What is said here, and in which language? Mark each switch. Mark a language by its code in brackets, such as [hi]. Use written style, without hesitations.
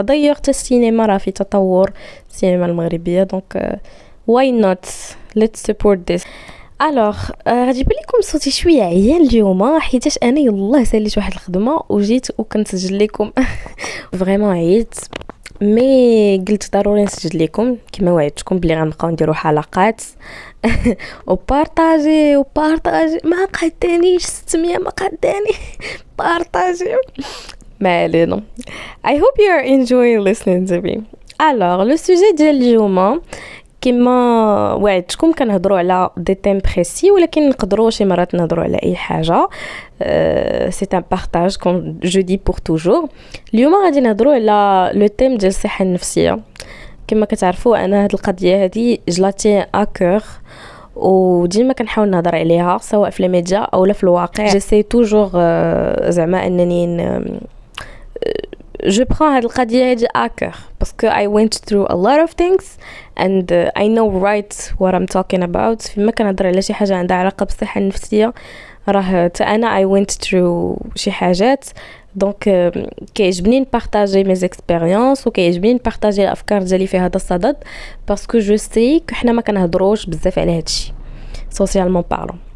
[ar] ضيعت حتى السينما راه في تطور، السينما المغربيه. [en] دونك why not let's support this. [ar] الوغ غادي يبان لكم صوتي شويه عيان اليوم حيتاش انا يلاه ساليت واحد الخدمه وجيت وكنسجل لكم. فريمون عييت، مي قلت ضروري نسجل لكم كما وعدتكم بلي غنبقاو نديروا حلقات وبارطاجي ما قدانيش 600 ما قداني بارطاجي ما علينا. [en] I hope you are enjoying listening to me. [fr] Alors le sujet [en] ديال اليوم [ar] كما وعدتكم كنهضروا على دي تيم بريسي، ولكن نقدروا شي مرات نهضروا على اي حاجه. [fr] سي ان بارطاج كوم جو دي بور توجور. [ar] اليوم غادي نهضروا على لو تيم ديال الصحه النفسيه. كما كتعرفوا انا هاد القضيه هذه جلاتي اكور، وديما كنحاول نهضر عليها سواء في الميديا او لا في الواقع. جيسي توجور زعما انني [fr] je prends [ar] هاد القضية هادي أكر [fr] parce que [en] I went through a lot of things and I know right what I'm talking about. [ar] فيما كنهضر على شي حاجة عندها علاقة بالصحة النفسية راه أنا [en] I went through [ar] شي حاجات، دونك كيعجبني نبارطاجي مي زيكسبيريونس وكيعجبني نبارطاجي الأفكار ديالي في هذا الصدد [fr] باسكو جو سي [ar] حنا ما كنهضروش بزاف على هادشي سوسيالمون بارلون.